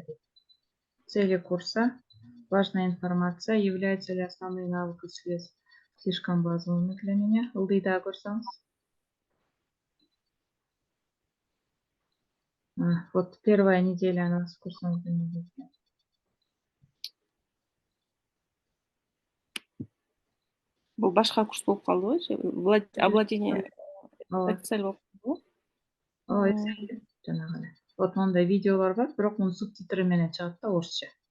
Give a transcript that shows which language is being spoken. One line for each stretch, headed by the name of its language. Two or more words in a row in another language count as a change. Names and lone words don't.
Russian: Цели курса. Важная информация. Являются ли основные навыки связь слишком базовыми для меня?
Kyrgyz: Ылдыйда көрсөңүз.
Russian: Вот первая неделя она с курсом.
Kyrgyz: Бул башка курс болуп калдыбы? Овладение Excel болуп калдыбы? Excel жанагы эле. Вот мондай видеолор бар, бирок мунун субтитры менен чыгат да орусча.